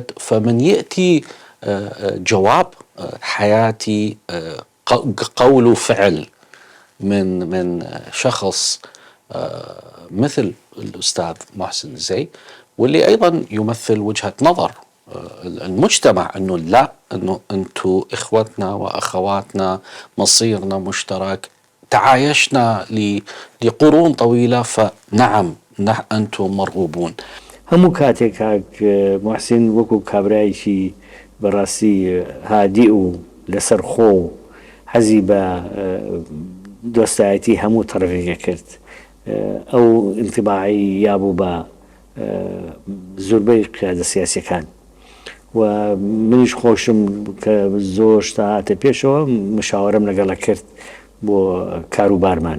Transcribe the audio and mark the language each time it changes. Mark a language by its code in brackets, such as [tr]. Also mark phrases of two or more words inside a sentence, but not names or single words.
[ar] فمن يأتي جواب حياتي قول وفعل من شخص مثل الأستاذ محسن دزي، واللي أيضا يمثل وجهة نظر المجتمع أنه لا، أنه أنتم إخوتنا وأخواتنا، مصيرنا مشترك، تعايشنا لقرون طويلة، فنعم أنتم مرغوبون. [ckb] هەموو کاتێک کاک محسن وەکو کابرایکی بەڕاستی هادی و لەسەر خۆ و حەزی بە دۆستایەتی هەموو تەڕێگە کرد. ئەو ئینتیباعی یابوو بە زۆربەی قیادە سیاسیەکان، و منیش خۆشم کە زۆر شتا هاتە پێشەوە مشاوەرەم لەگەڵە کرد بۆ کاروبارمان.